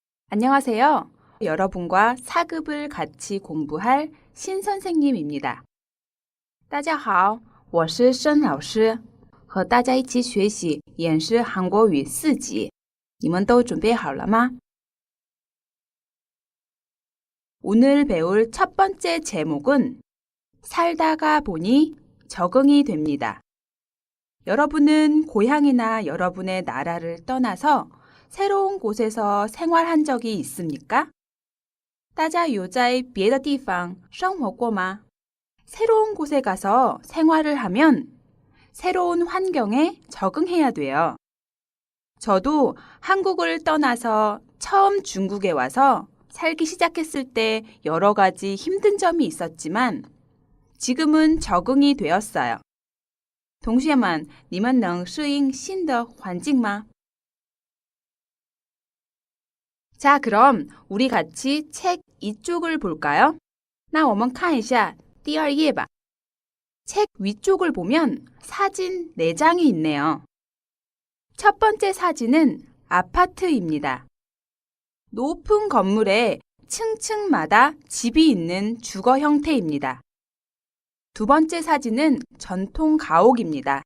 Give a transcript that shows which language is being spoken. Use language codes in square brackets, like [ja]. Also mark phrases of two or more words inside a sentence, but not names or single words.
[ko] 안녕하세요. 여러분과 4급을 같이 공부할 신 선생님입니다. [zh] 大家好，我是申老师，和大家一起学习演示韩国语4级。你们都准备好了吗？ [ko] 오늘 배울 첫 번째 제목은 살다가 보니 적응이 됩니다. 여러분은 고향이나 여러분의 나라를 떠나서 새로운 곳에서 생활한 적이 있습니까? [zh] 大家有在别的地方生活过吗? [ko] 새로운 곳에 가서 생활을 하면 새로운 환경에 적응해야 돼요. 저도 한국을 떠나서 처음 중국에 와서 살기 시작했을 때 여러 가지 힘든 점이 있었지만 지금은 적응이 되었어요. [zh] 同学们，你们能适应新的环境吗？ [ko] 자, 그럼 우리 같이 책 이쪽을 볼까요? [zh] 那我们看一下第二页吧. [ko] 책 위쪽을 보면 사진 4장이 있네요. 첫 번째 사진은 아파트입니다. 높은 건물에 층층마다 집이 있는 주거 형태입니다. 두 번째 사진은 전통 가옥입니다.